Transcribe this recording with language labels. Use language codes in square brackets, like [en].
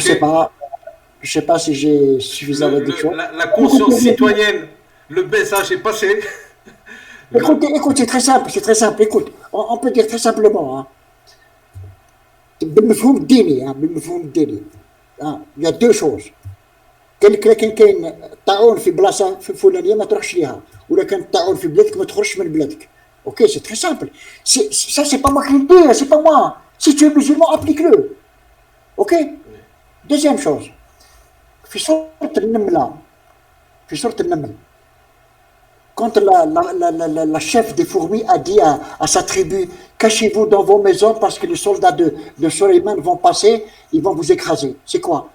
[fr] sais pas, je sais pas si j'ai suffisamment dit choses. La conscience citoyenne, le message est passé. Le- Écoute, c'est très simple, c'est très simple. Écoute, on peut dire très simplement, hein, [ar] بالمفهوم الديني بالمفهوم الديني [fr] il y a deux choses. [ar] كاين طاعون في بلاصه في فلانيه ما تروحش ليها ولا كان طاعون في بلادك ما تخرجش من بلادك. [fr] Ok, c'est très simple. Ça, c'est pas moi qui le dis, c'est pas moi. Si tu es musulman, applique-le. Ok. Deuxième chose. [ar] في سورة النملة في سورة النمل [fr] quand la chef des fourmis a dit à sa tribu, cachez-vous dans vos maisons parce que les soldats de Suleiman vont passer, ils vont vous écraser. C'est quoi?